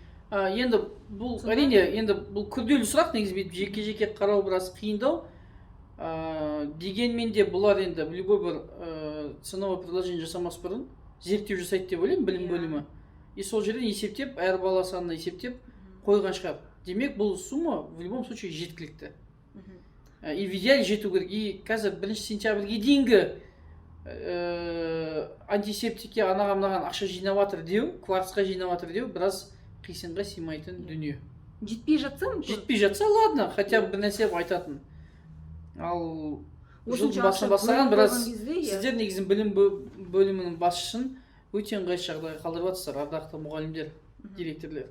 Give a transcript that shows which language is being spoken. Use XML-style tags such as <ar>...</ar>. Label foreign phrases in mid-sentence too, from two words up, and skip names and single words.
<kk>Енді бұл әрине, енді бұл күрделі сұрақ, негізі жеке-жеке қарау біраз қиындау. Дегенмен де бұлар енді любой бір</kk> <ru>ценовое предложение</ru> <kk>жасамас бұрын зерттеу жасайды деп ойлаймын білім бөлімі. И сол жерден есептеп, әр бала санына есептеп қойған шығар. Демек бұл</kk> <ru>сумма в любом случае жеткілікті. И в идеале</ru> <kk>жету керек. И қазір 1 сентябрьге дейінгі антисептикке анаған ақша жинаватыр деу, кварцқа жинаватыр деу біраз қисынға сыймайтын дүние. Жетпей жатса,</kk> <ru>ладно, хотя бы</ru> <kk>бір нәрсе айтатын. Ал жылдың басынан бастаған біраз сіздер негізін білім бөлімінің басшысын өте ыңғайсыз жағдайға қалдырып жатсыздар, ардақты мұғалімдер, директорлер.</kk>